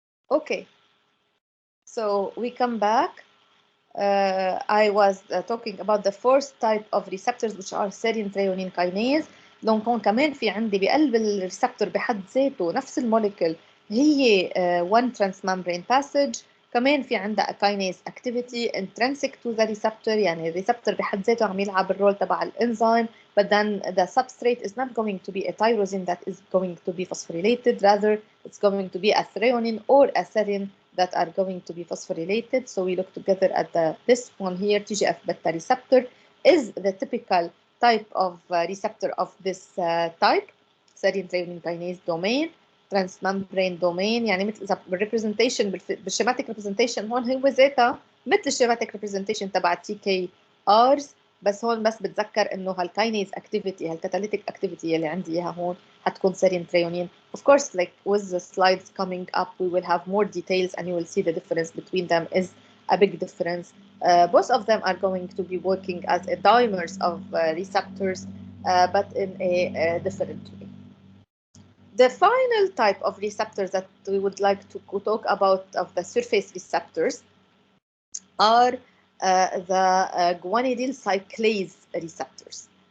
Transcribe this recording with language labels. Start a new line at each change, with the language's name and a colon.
English: Okay, so we come back. I was talking about the fourth type of receptors which are serine threonine kinase.
Arabic: donc هون كمان في عندي بقلب الريسبتور بحد ذاته نفس الموليكول هي
English: one transmembrane passage.
Arabic: كمان في عندها
English: kinase activity intrinsic to the receptor،
Arabic: يعني الريسبتور بحد ذاته عم يلعب الرول تبع الانزيم.
English: but then the substrate is not going to be a tyrosine that is going to be phosphorylated, rather it's going to be a threonine or a serine that are going to be phosphorylated. So we look together at this one here, TGF-beta receptor is the typical type of receptor of this type. serine threonine kinase domain, transmembrane domain.
Arabic: يعني مثل إذا بالريبريزنتيشن بالشيماتيك ريبريزنتيشن هون هو ذاتها مثل الشيماتيك ريبريزنتيشن تبع تي كي ارز، بس هون بس بتذكر انه هالكاينيز اكتيفيتي هالكاتاليتيك اكتيفيتي اللي عندي اياها هون هتكون
English: serine threonine. Of course, like with the slides coming up, we will have more details and you will see the difference between them is a big difference. Both of them are going to be working as a dimers of receptors, but in a different way. The final type of receptors that we would like to talk about of the surface receptors are the guanylyl cyclase receptors.